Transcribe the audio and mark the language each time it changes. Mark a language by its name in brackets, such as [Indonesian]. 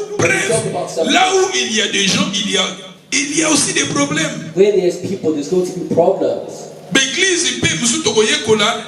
[French] Bref, là où il y a des gens, il y a aussi des problèmes. [English] Where there's people, there's going to be problems. [French] L'église peut [Lingala] musu tokoye kola.